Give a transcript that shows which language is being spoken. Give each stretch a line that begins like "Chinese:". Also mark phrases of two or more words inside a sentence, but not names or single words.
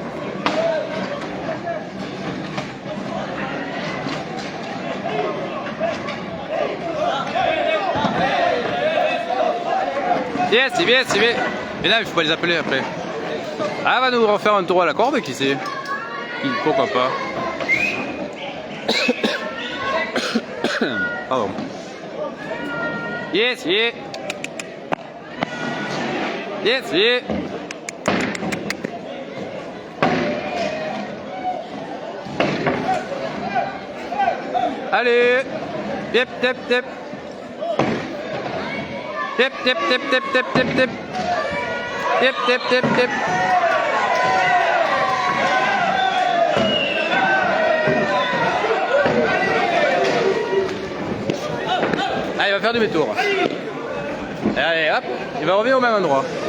French: Yes, c'est bien, c'est bien. Mais là, il faut pas les appeler après. Ah, va nous refaire un tour à la corde, qui sait? Pourquoi pas. Pardon.
English: Yes, yeah. Yes, yeah.
French: Allez.
English: Yep, yep, yep. Tip, tip, tip, tip, tip, tip, tip. Tip, tip, tip, tip.
French: Ah, il va faire demi-tour. Allez, hop, il va revenir au même endroit.